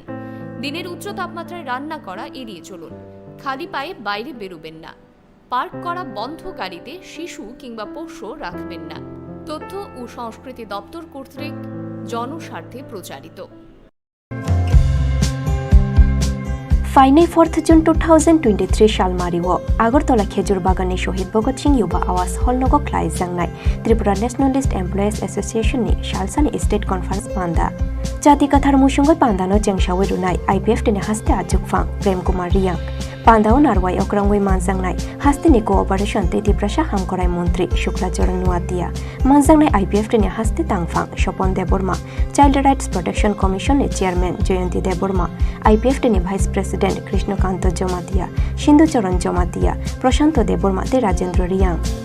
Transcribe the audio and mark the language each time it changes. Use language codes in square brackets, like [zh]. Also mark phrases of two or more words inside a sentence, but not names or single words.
[bn] দিনের উচ্চ তাপমাত্রায় রান্না করা এড়িয়ে চলুন। খালি পায়ে বাইরে বেরোবেন না। পার্ক করা বন্ধ গাড়িতে শিশু কিংবা পোষ্য রাখবেন না। তথ্য ও সংস্কৃতি দপ্তর কর্তৃক জনস্বার্থে প্রচারিত। [trp] Final 4th June 2023 Shalmariwo Agartala Khejur Bagane Shohid Bhagat Singh Yuba Awas Holnogo Klai Jangnai Tripura Nationalist Employees Association ni Shalsani State Conference Panda Jati Kathar Mushungo Pandano Jengsawe Runai IPF tene haste ajok phang Prem Kumar Riyang Pandao Narwai Okrangwai Manjangnai haste ni cooperation te Tiprasha Hamkorai Montri Shukla Jorang Nuatia Manjangnai IPF tene haste tangphang Shopon Deborma Child Rights Protection Commission ni Chairman Joyanti Deborma IPF tene [en] Vice President [trp] Krishnakanto Jomatia Shindu Choron Jomatia Prashanto Deborma te Rajendra Riyang